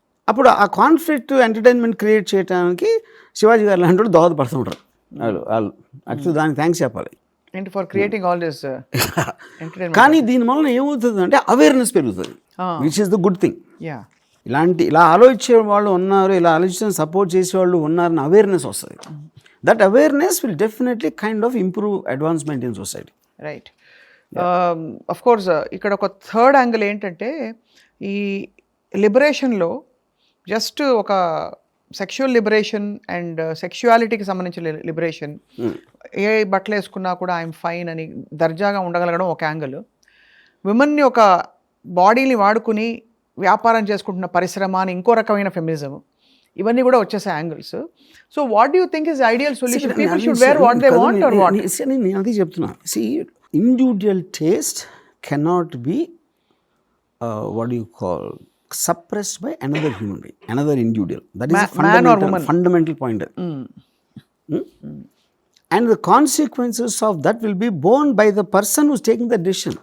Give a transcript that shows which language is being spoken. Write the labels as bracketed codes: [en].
[te] అప్పుడు ఆ conflict entertainment create చేయడానికి శివాజీ గారు లాంటి వాళ్ళు దోహదపడుతూ ఉంటారు. వాళ్ళు యాక్చువల్లీ దానికి థ్యాంక్స్ చెప్పాలి [en] For creating all this entertainment. [te] కానీ దీనివల్ల ఏమవుతుంది అంటే అవేర్నెస్ పెరుగుతుంది, [en] Which is the good thing. [te] ఇలా ఆలోచించే వాళ్ళు ఉన్నారు, ఇలా ఆలోచించిన సపోర్ట్ చేసే వాళ్ళు ఉన్నారని అవేర్నెస్ వస్తుంది. [en] That awareness will definitely kind of improve advancement in society. Right. Of course, [te] ఇక్కడ ఒక థర్డ్ యాంగిల్ ఏంటంటే, ఈ లిబరేషన్లో జస్ట్ ఒక సెక్షువల్ లిబరేషన్ అండ్ సెక్షువాలిటీకి సంబంధించిన లిబరేషన్, ఏ బట్టలు వేసుకున్నా కూడా [en] I'm fine [te] అని దర్జాగా ఉండగలగడం ఒక యాంగిల్. విమెన్ని ఒక బాడీని వాడుకుని వ్యాపారం చేసుకుంటున్న పరిశ్రమ అని ఇంకో రకమైన ఫెమినిజం, ఇవన్నీ కూడా వచ్చేసే angles. [en] So what do you think is ideal solution? People should wear what they want or what? [te] నేను అది చెప్తున్నా. [en] See, individual taste cannot be what do you call suppressed by another human being, another individual. That is a fundamental point. And the consequences of that will be borne by the person who's taking the decision.